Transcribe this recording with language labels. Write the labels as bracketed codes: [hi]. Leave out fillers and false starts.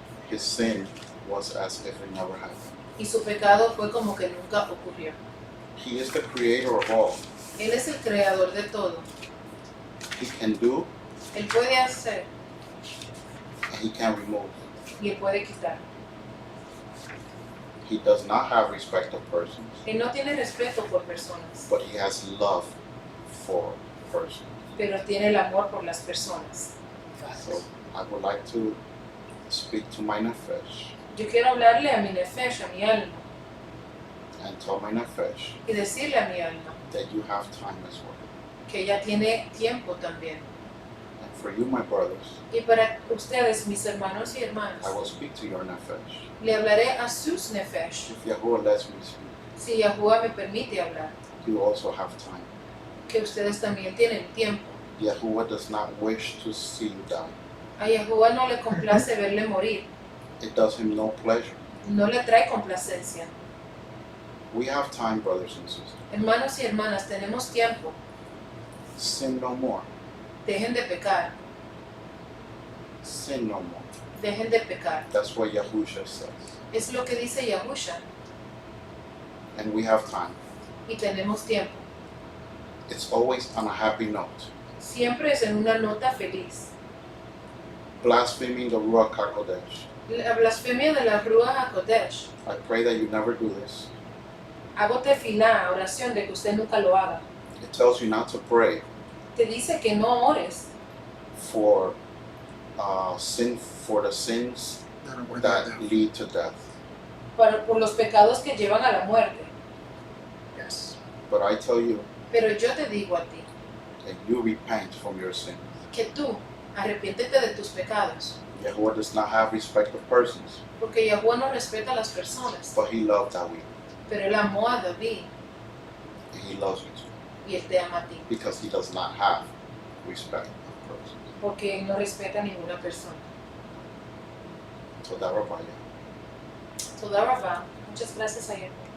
[en] His sin was as if it never happened. [es] Y su pecado fue como que nunca ocurrió. [en] He is the creator of all. [es] Él es el creador de todo. [en] He can do [es] Él puede hacer [en] and he can remove. [es] y él puede quitar. [en] He does not have respect of persons, [es] Él no tiene respeto por personas, [en] but he has love for persons. [es] pero tiene el amor por las personas. [en] So I would like to speak to my nefesh [es] Yo quiero hablarle a mi nefesh, a mi alma, [en] and tell my nefesh [es] y decirle a mi alma [en] that you have time as well. [es] que ella tiene tiempo también. [en] And for you, my brothers, [es] Y para ustedes, mis hermanos y hermanas, [en] I will speak to your nefesh. [es] le hablaré a sus nefesh. [en] If Yahuwah lets me speak, [es] Si Yahuwah me permite hablar, [en] you also have time. [es] que ustedes también tienen tiempo. [en] Yahuwah does not wish to see you die. [es] A Yahuwah no le complace verle morir, [en] It does him no pleasure. [es] no le trae complacencia. [en] We have time, brothers and sisters. [es] Hermanos y hermanas, tenemos tiempo. [en] Sin no more. [es] Dejen de pecar, [en] Sin no more. [es] dejen de pecar. [en] That's what Yahusha says. [es] Es lo que dice Yahusha, [en] And we have time. [es] y tenemos tiempo. [en] It's always on a happy note. [es] Siempre es en una nota feliz. [en] Blaspheming the Ruach HaKodesh. [es] La blasfemia de la Ruach HaKodesh. [en] I pray that you never do this. [es] Hago tefilá, oración de que usted nunca lo haga. [en] It tells you not to pray [es] Te dice que no ores [en] for the sins that lead to death. [es] por los pecados que llevan a la muerte. [en] Yes. But I tell you [es] Pero yo te digo a ti, [en] that you repent from your sins. [es] que tú arrepiéntete de tus pecados, [en] Yahuwah does not have respect of persons, [es] porque Yahuwah no respeta a las personas, [en] but he loved David, [es] pero él amó a David [en] and he loves you too, [es] y él te ama a ti, [en] because he does not have respect of persons. [es] porque él no respeta a ninguna persona. [en] So that Rabbi, [he] Toda Rabá, [es] muchas gracias a él.